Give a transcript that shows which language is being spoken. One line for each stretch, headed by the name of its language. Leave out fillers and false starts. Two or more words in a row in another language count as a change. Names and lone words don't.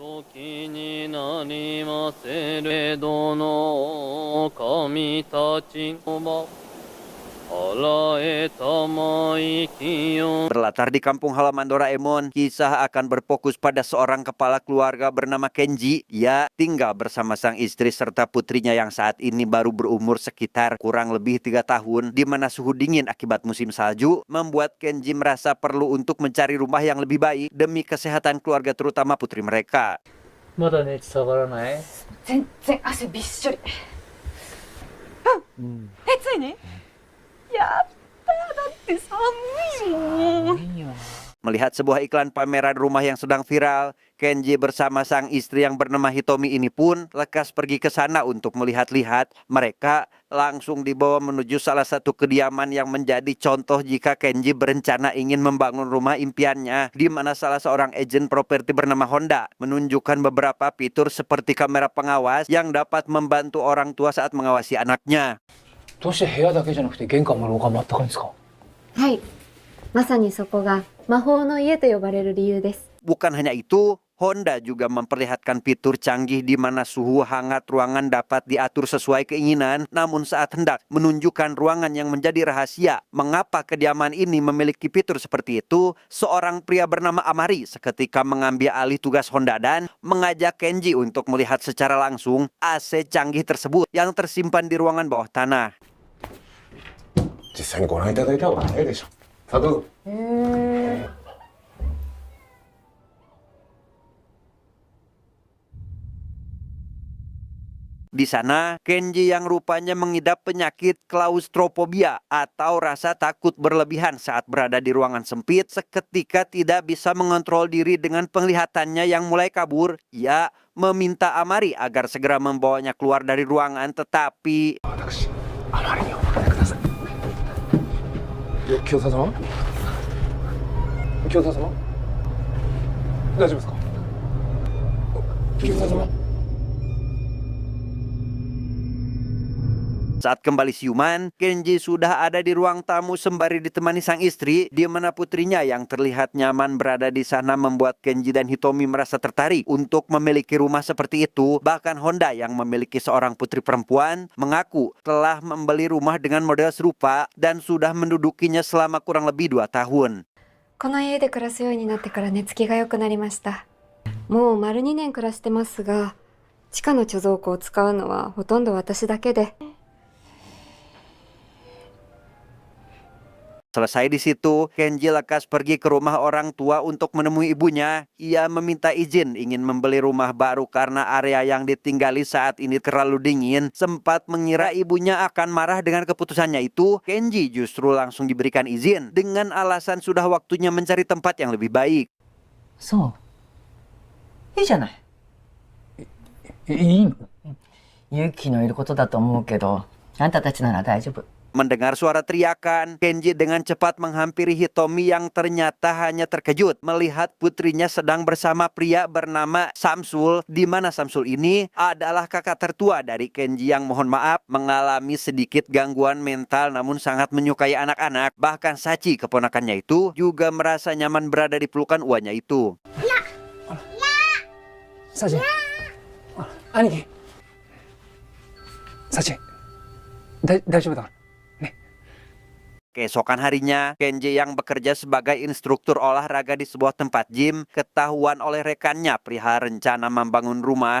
Indonesian: 気になりませれどの神たちの Berlatar di kampung halaman Doraemon, kisah akan berfokus pada seorang kepala keluarga bernama Kenji. Ia tinggal bersama sang istri serta putrinya yang saat ini baru berumur sekitar kurang lebih 3 tahun, di mana suhu dingin akibat musim salju membuat Kenji merasa perlu untuk mencari rumah yang lebih baik demi kesehatan keluarga terutama putri mereka.
Japanese: まだ熱下がらない？全然汗びっしょり。ついに？やったー、だって寒いもん。
Indonesian: Melihat sebuah iklan pameran rumah yang sedang viral, Kenji bersama sang istri yang bernama Hitomi ini pun lekas pergi ke sana untuk melihat-lihat. Mereka langsung dibawa menuju salah satu kediaman yang menjadi contoh jika Kenji berencana ingin membangun rumah impiannya, di mana salah seorang agen properti bernama Honda menunjukkan beberapa fitur seperti kamera pengawas yang dapat membantu orang tua saat mengawasi anaknya.
Japanese: どうして部屋だけじゃなくて玄関も廊下もあったかいんですか？はい、まさにそこが魔法の家と呼ばれる理由です。
Indonesian: Bukan hanya itu, Honda juga memperlihatkan fitur canggih di mana suhu hangat ruangan dapat diatur sesuai keinginan, namun saat hendak menunjukkan ruangan yang menjadi rahasia mengapa kediaman ini memiliki fitur seperti itu, seorang pria bernama Amari seketika mengambil alih tugas Honda dan mengajak Kenji untuk melihat secara langsung AC canggih tersebut yang tersimpan di ruangan bawah tanah.
Japanese: 実際にご覧いただいた方が早いでしょ。さあどうぞ。
Indonesian: Di sana, Kenji yang rupanya mengidap penyakit klaustrofobia atau rasa takut berlebihan saat berada di ruangan sempit, seketika tidak bisa mengontrol diri dengan penglihatannya yang mulai kabur. Ia meminta Amari agar segera membawanya keluar dari ruangan, tetapi...
Japanese: 私、あまりにお任せください。清田様？清田様？大丈夫ですか？清田様？
Indonesian: Saat kembali siuman, Kenji sudah ada di ruang tamu sembari ditemani sang istri, di mana putrinya yang terlihat nyaman berada di sana membuat Kenji dan Hitomi merasa tertarik untuk memiliki rumah seperti itu. Bahkan Honda yang memiliki seorang putri perempuan mengaku telah membeli rumah dengan model serupa dan sudah mendudukinya selama kurang lebih 2 tahun.
Japanese: この家で暮らすようになってから寝つきが良くなりました。もう丸2年暮らしてますが、地下の貯蔵庫を使うのはほとんど私だけで。
Indonesian: Selesai di situ, Kenji lekas pergi ke rumah orang tua untuk menemui ibunya. Ia meminta izin ingin membeli rumah baru karena area yang ditinggali saat ini terlalu dingin. Sempat mengira ibunya akan marah dengan keputusannya itu, Kenji justru langsung diberikan izin dengan alasan sudah waktunya mencari tempat yang lebih baik.
Japanese: そう。いいじゃない。いいの？勇気のいることだと思うけど、あんたたちなら大丈夫。
Indonesian: Mendengar suara teriakan, Kenji dengan cepat menghampiri Hitomi yang ternyata hanya terkejut melihat putrinya sedang bersama pria bernama Samsul, di mana Samsul ini adalah kakak tertua dari Kenji yang mohon maaf mengalami sedikit gangguan mental namun sangat menyukai anak-anak. Bahkan Sachi, keponakannya itu, juga merasa nyaman berada di pelukan uanya itu.
Japanese: Sachi. Aniki. Sachi. 大丈夫だから。
Indonesian: Keesokan harinya, Kenji yang bekerja sebagai instruktur olahraga di sebuah tempat gym ketahuan oleh rekannya perihal rencana membangun rumah.